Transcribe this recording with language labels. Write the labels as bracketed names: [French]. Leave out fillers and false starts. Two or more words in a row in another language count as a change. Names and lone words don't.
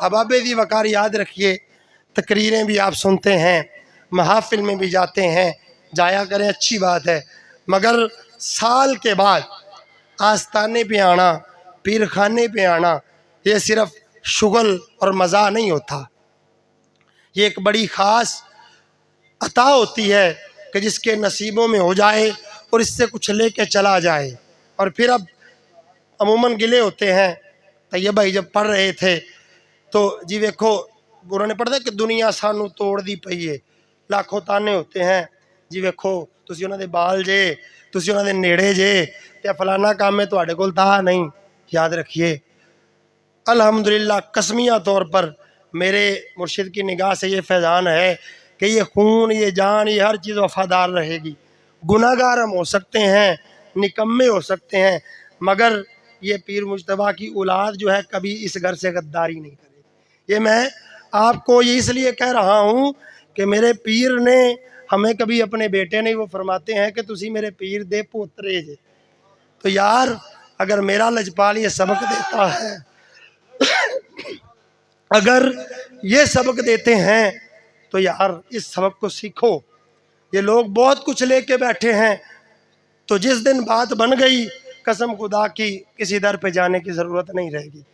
[Urdu] اب ابے وقار یاد رکھیے، تقریریں بھی آپ سنتے ہیں، محافل میں بھی جاتے ہیں، جایا کریں اچھی بات ہے، مگر سال کے بعد آستانے پہ آنا، پیر خانے پہ آنا، یہ صرف شغل اور مزہ نہیں ہوتا، یہ ایک بڑی خاص عطا ہوتی ہے کہ جس کے نصیبوں میں ہو جائے اور اس سے کچھ لے کے چلا جائے۔ اور پھر اب عموماً گلے ہوتے ہیں، طیب بھائی جب پڑھ رہے تھے تو [Punjabi] جی ویکھو [Urdu] انہوں نے پڑھا کہ [Punjabi] دنیا سانو توڑ دی پئی ہے، [Urdu] لاکھوں تانے ہوتے ہیں، [Punjabi] جی ویکھو تسی انہاں دے بال جے، تسی انہاں دے نیڑے جے، تے فلانا کام ہے تواڈے کول [Urdu] تھا نہیں۔ یاد رکھیے الحمدللہ قسمیہ طور پر میرے مرشد کی نگاہ سے یہ فیضان ہے کہ یہ خون، یہ جان، یہ ہر چیز وفادار رہے گی۔ گناہ گار ہم ہو سکتے ہیں، نکمے ہو سکتے ہیں، مگر یہ پیر مجتبیٰ کی اولاد جو ہے کبھی اس گھر سے غداری نہیں کرے گی۔ یہ میں آپ کو یہ اس لیے کہہ رہا ہوں کہ میرے پیر نے ہمیں کبھی اپنے بیٹے نہیں، وہ فرماتے ہیں کہ [Punjabi] تسی میرے پیر دے پوترے جے۔ [Urdu] تو یار اگر میرا لجپال یہ سبق دیتا ہے، اگر یہ سبق دیتے ہیں تو یار اس سبق کو سیکھو۔ یہ لوگ بہت کچھ لے کے بیٹھے ہیں، تو جس دن بات بن گئی قسم خدا کی کسی در پہ جانے کی ضرورت نہیں رہے گی۔